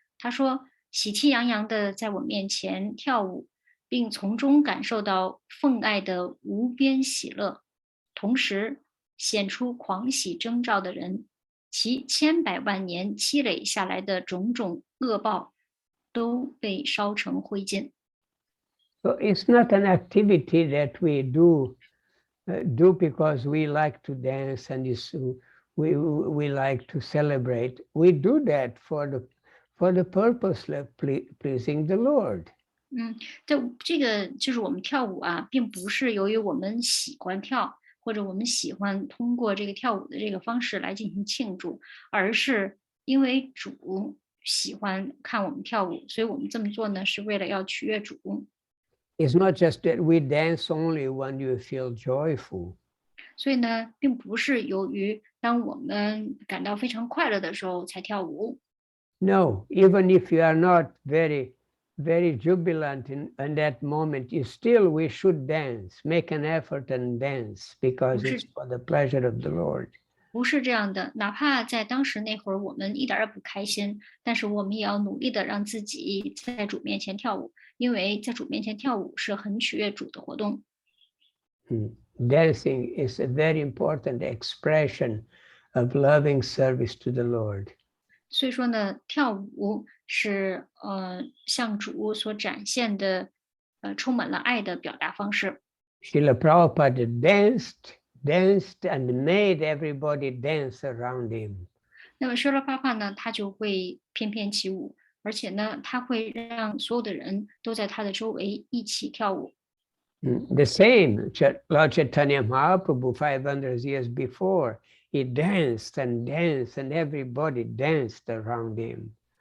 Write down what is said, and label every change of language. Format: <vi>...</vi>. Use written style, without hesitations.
<zh>他说：“喜气洋洋的在我面前跳舞，并从中感受到奉爱的无边喜乐，同时显出狂喜征兆的人，其千百万年积累下来的种种恶报，都被烧成灰烬。”</zh> <en>So it's not an activity that we do because we like to dance and we like to celebrate. We do that for the purpose of pleasing the Lord.</en> <zh>这个就是我们跳舞啊，并不是由于我们喜欢跳，或者我们喜欢通过这个跳舞的这个方式来进行庆祝，而是因为主喜欢看我们跳舞，所以我们这么做呢，是为了要取悦主。</zh> <en>It's not just that we dance only when you feel joyful.</en> <zh>所以呢，并不是由于当我们感到非常快乐的时候才跳舞。</zh> <en>No, even if you are not very jubilant in that moment, we should dance, make an effort and dance because it's for the pleasure of the Lord.</en> <zh>不是这样的，哪怕在当时那会儿我们一点也不开心，但是我们也要努力的让自己在主面前跳舞，因为在主面前跳舞是很取悦主的活动。</zh> <en>Dancing is a very important expression of loving service to the Lord.</en> <zh>所以说呢，跳舞是向主所展现的充满了爱的表达方式。</zh> <en>Srila Prabhupada danced and made everybody dance around him.</en> <zh>那么 Srila Prabhupada 呢，他就会翩翩起舞，而且呢，他会让所有的人都在他的周围一起跳舞。</zh> <en>The same, Lord Chaitanya Mahaprabhu 500 years before, he danced and everybody danced around him.</en>